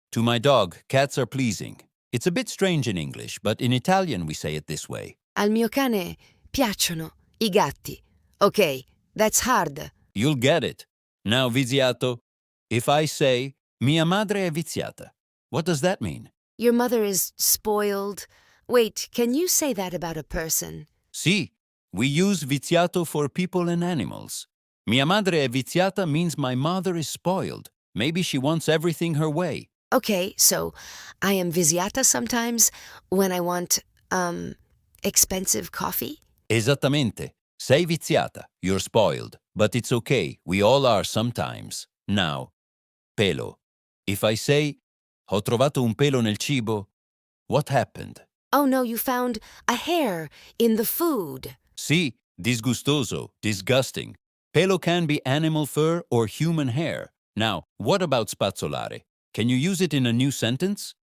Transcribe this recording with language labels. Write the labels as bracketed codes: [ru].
[en] To my dog, cats are pleasing. It's a bit strange in English, but in Italian we say it this way. [it] Al mio cane piacciono I gatti. [en] Okay, that's hard. You'll get it. Now, viziato, if I say, [it] mia madre è viziata, [en] what does that mean? Your mother is spoiled. Wait, can you say that about a person? Sì, we use viziato for people and animals. [it] Mia madre è viziata [en] means my mother is spoiled. Maybe she wants everything her way. Okay, so I am viziata sometimes when I want, expensive coffee? [it] Esattamente. Sei viziata. [en] You're spoiled. But it's okay. We all are sometimes. Now, pelo. If I say, [it] ho trovato un pelo nel cibo, [en] what happened? Oh no, you found a hair in the food. Sì, disgustoso, disgusting. Pelo can be animal fur or human hair. Now, what about spazzolare? Can you use it in a new sentence?